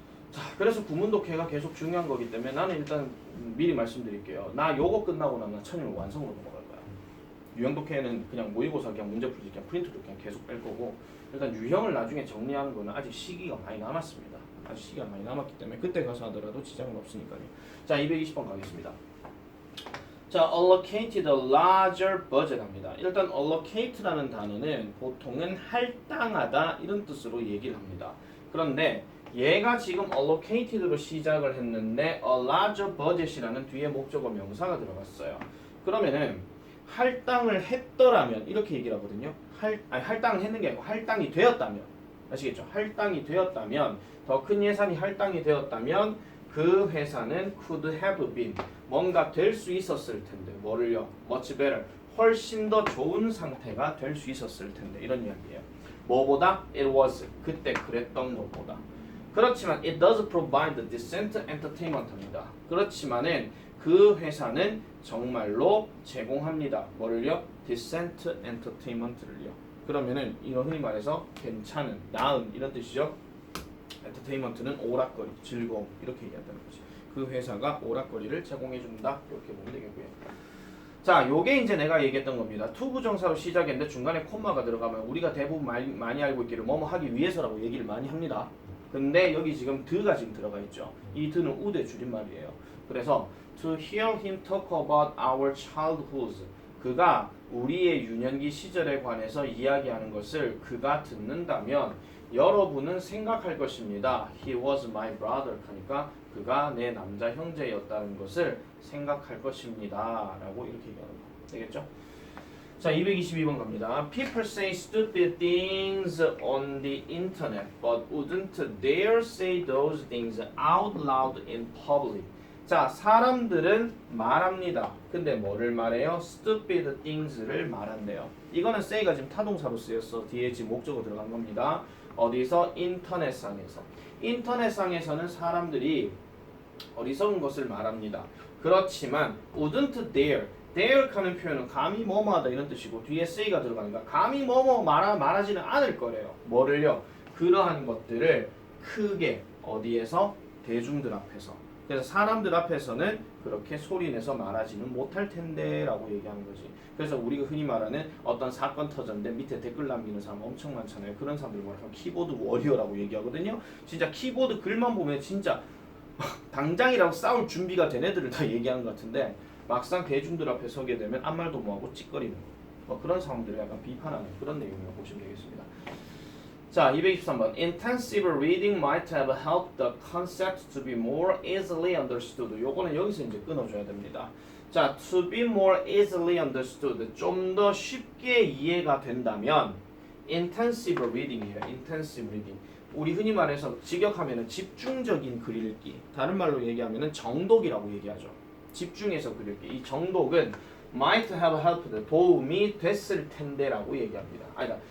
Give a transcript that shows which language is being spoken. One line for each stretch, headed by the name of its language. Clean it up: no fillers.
Korean: 자, 그래서 구문독해가 계속 중요한 거기 때문에 나는 일단 미리 말씀드릴게요. 나 요거 끝나고 나면 천일 완성으로 넘어갈 거야. 유형독해는 그냥 모의고사 그냥 문제 풀지 그냥 프린트도 그냥 계속 뺄 거고 일단 유형을 나중에 정리하는 거는 아직 시기가 많이 남았습니다. 아직 시기가 많이 남았기 때문에 그때 가서 하더라도 지장은 없으니까요. 자, 220번 가겠습니다.
English: 자, allocated a larger budget
Korean: 합니다. 일단 allocate라는 단어는 보통은 할당하다 이런 뜻으로 얘기를 합니다. 그런데 얘가 지금 allocated로 시작을 했는데 a larger budget이라는 뒤에 목적어 명사가 들어갔어요. 그러면은 할당을 했더라면 이렇게 얘기를 하거든요. 할당을 했는 게 아니고 할당이 되었다면 아시겠죠? 할당이 되었다면 더 큰 예산이 할당이 되었다면 그 회사는
English: could have been
Korean: 뭔가 될 수 있었을 텐데 뭐를요?
English: much better
Korean: 훨씬 더 좋은 상태가 될 수 있었을 텐데 이런 이야기예요. 뭐보다?
English: it was
Korean: 그때 그랬던 것보다. 그렇지만
English: it does provide decent entertainment
Korean: 합니다. 그렇지만은 그 회사는 정말로 제공합니다. 뭐를요? decent entertainment를요. 그러면은 이거 흔히 말해서 괜찮은, 나은 이런 뜻이죠. 엔터테인먼트는 오락거리, 즐거움 이렇게 얘기한다는 거지. 그 회사가 오락거리를 제공해준다 이렇게 보면 되겠고요. 자, 요게 이제 내가 얘기했던 겁니다. 투부정사로 시작했는데 중간에 콤마가 들어가면 우리가 대부분 많이 알고 있기를 뭐뭐 하기 위해서라고 얘기를 많이 합니다. 근데 여기 지금 드가 지금 들어가 있죠. 이 드는 우대 줄임말이에요. 그래서
English: to hear him talk about our childhood
Korean: 그가 우리의 유년기 시절에 관해서 이야기하는 것을 그가 듣는다면 여러분은 생각할 것입니다.
English: He was my brother
Korean: 하니까 그가 내 남자 형제였다는 것을 생각할 것입니다. 라고 이렇게 얘기하는 거. 되겠죠? 자, 222번 갑니다.
English: People say stupid things on the internet but wouldn't dare say those things out loud in public.
Korean: 자, 사람들은 말합니다. 근데 뭐를 말해요? stupid things를 말한대요. 이거는 say가 지금 타동사로 쓰였어. 뒤에 지금 목적어 들어간 겁니다. 어디서? 인터넷상에서. 인터넷상에서는 사람들이 어리석은 것을 말합니다. 그렇지만
English: wouldn't dare
Korean: 하는 표현은 감히 뭐뭐하다 이런 뜻이고 뒤에 say가 들어가니까 감히 뭐뭐 말하지는 않을 거래요. 뭐를요? 그러한 것들을 크게 어디에서? 대중들 앞에서. 그래서 사람들 앞에서는 그렇게 소리내서 말하지는 못할 텐데 라고 얘기하는 거지. 그래서 우리가 흔히 말하는 어떤 사건 터졌는데 밑에 댓글 남기는 사람 엄청 많잖아요. 그런 사람들 뭐라고 키보드 워리어라고 얘기하거든요. 진짜 키보드 글만 보면 진짜 당장이라고 싸울 준비가 된 애들을 다 얘기하는 것 같은데 막상 대중들 앞에 서게 되면 아무 말도 못하고 찌꺼리는 뭐 그런 사람들을 약간 비판하는 그런 내용이라고 보시면 되겠습니다. 자, 223번.
English: Intensive reading might have helped the concept to be more easily understood.
Korean: 요거는 여기서 이제 끊어줘야 됩니다. 자,
English: to be more easily understood.
Korean: 좀 더 쉽게 이해가 된다면 intensive reading이에요.
English: intensive reading.
Korean: 우리 흔히 말해서 직역하면은 집중적인 글 읽기. 다른 말로 얘기하면은 정독이라고 얘기하죠. 집중해서 글 읽기. 이 정독은 might have helped 도움이 됐을 텐데라고 얘기합니다. 아니다.